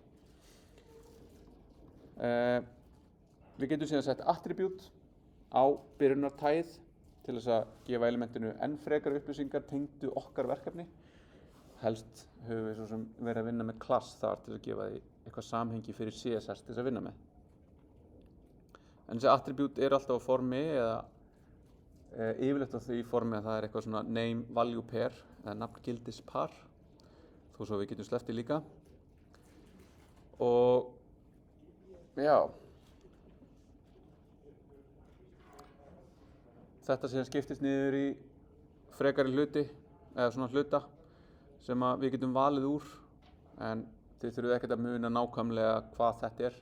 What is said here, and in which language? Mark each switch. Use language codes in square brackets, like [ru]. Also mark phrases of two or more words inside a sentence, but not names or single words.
[is] Við getum síðan sett attribute á byrjunartagið til þess að gefa elementinu enn frekar upplýsingar tengdu okkar verkefni. Helst höfum við svo sem verið að vinna með class þar til að gefa því eitthvað samhengi fyrir CSS til þess að vinna með. En þessi attribute alltaf á formi eða yfirleitt á því formi að það eitthvað svona [en] name value pair [is] eða nafngildis par, þó svo við getum sleppt því líka. Og já, þetta síðan skiptist niður í frekari hluti eða svona hluta sem að við getum valið úr, en þið þurfið ekkert að muna nákvæmlega hvað þetta er.